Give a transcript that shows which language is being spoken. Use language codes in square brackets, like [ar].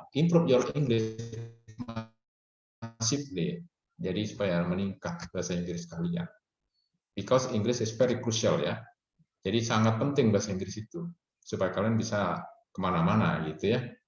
[en] Improve your English massively. [id] Jadi supaya meningkat bahasa Inggris kalian. [en] Because English is very crucial ya. [id] Jadi sangat penting bahasa Inggris itu supaya kalian bisa kemana-mana gitu ya.